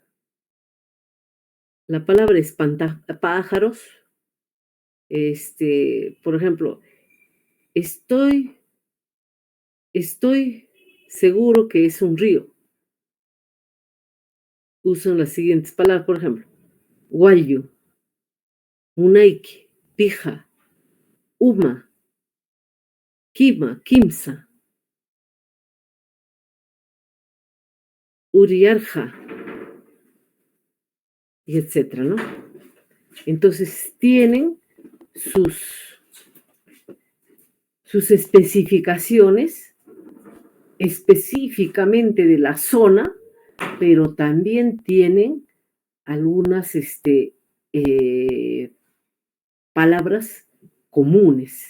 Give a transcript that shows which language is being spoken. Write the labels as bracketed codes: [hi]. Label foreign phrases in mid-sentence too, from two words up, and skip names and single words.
[es] La palabra espantapájaros. Por ejemplo, estoy seguro que es un río. Usan las siguientes palabras, por ejemplo, [qu] guayu, munaiki, pija, uma, kima, kimsa, uriarja, [es] y etcétera, ¿no? Entonces tienen sus especificaciones específicamente de la zona, pero también tienen algunas palabras comunes.